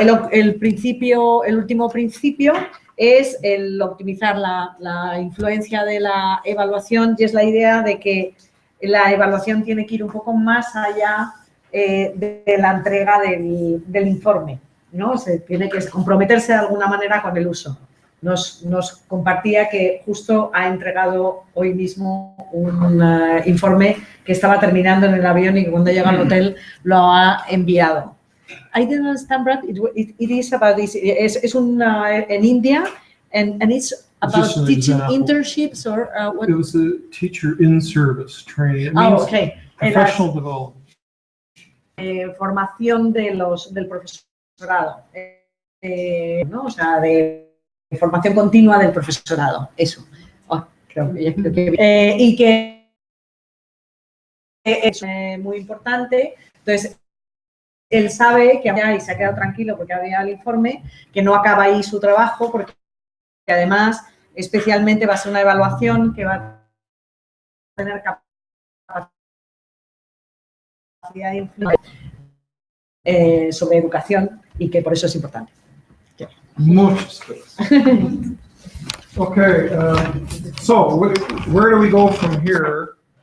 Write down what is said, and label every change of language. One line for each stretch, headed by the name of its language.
Spanish: El último principio es el optimizar la influencia de la evaluación, y es la idea de que la evaluación tiene que ir un poco más allá de la entrega del informe, ¿no? Se tiene que comprometerse de alguna manera con el uso. Nos compartía que justo ha entregado hoy mismo un informe que estaba terminando en el avión y que cuando llega al hotel lo ha enviado.
English: I didn't understand, Brad. It is about this.
Spanish: Es en India,
English: and it's about teaching internships or what? It was a teacher in service training. It means professional development.
Spanish: Formación del profesorado, ¿no? O sea, de formación continua del profesorado. Eso. Creo que y que es muy importante. Entonces, él sabe que y se ha quedado tranquilo porque había el informe, que no acaba ahí su trabajo, porque además especialmente va a ser una evaluación que va a tener capacidad de influir sobre educación y que por eso es importante. Muchas gracias.
English: Okay, so where do we go from here?